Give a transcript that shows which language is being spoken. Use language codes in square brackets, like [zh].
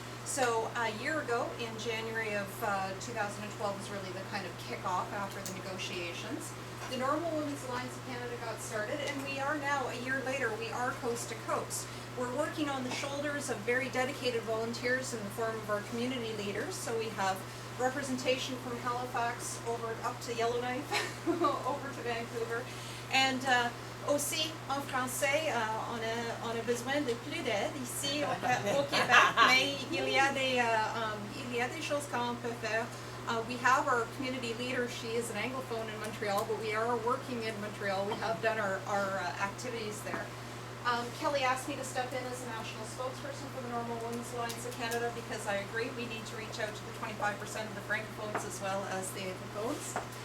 [en] So a year ago, in January of 2012, was really the kind of kickoff after the negotiations. The NORML Women's Alliance of Canada got started, and we are now, a year later, we are coast to coast. We're working on the shoulders of very dedicated volunteers in the form of our community leaders. So we have representation from Halifax over up to Yellowknife, over to Vancouver, and [fr] aussi en français, on a besoin de plus d'aide ici au Québec, mais il y a des choses qu'on peut faire. [en] We have our community leader. She is an Anglophone in Montreal, but we are working in Montreal. We have done our activities there. Kelly asked me to step in as a national spokesperson for the NORML Women's Alliance of Canada because I agree we need to reach out to the 25% of the francophones as well as the anglophones.